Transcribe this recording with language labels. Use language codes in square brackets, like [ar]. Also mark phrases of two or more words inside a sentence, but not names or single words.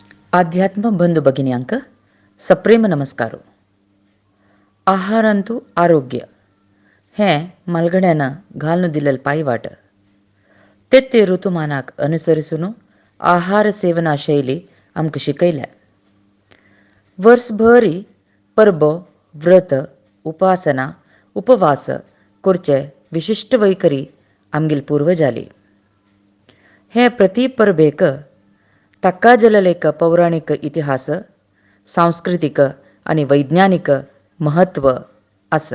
[kok] आध्यात्म बंधू भगिन्यांक सप्रेम नमस्कारो. आहारांतू आरोग्य हें मलगड्यानं घालून दिलेलं पायवाट. ते ऋतुमानाक अनुसरिसून आहार सेवना शैली आमकां शिकयल्या. वर्सभरी परबो, व्रत, उपासना, उपवास करचे विशिष्ट वैखरी आमगेली पूर्वजाली. हें प्रति परबेक ताका जल्लेक पौराणिक इतिहास, सांस्कृतिक आनी वैज्ञानिक महत्व आसा.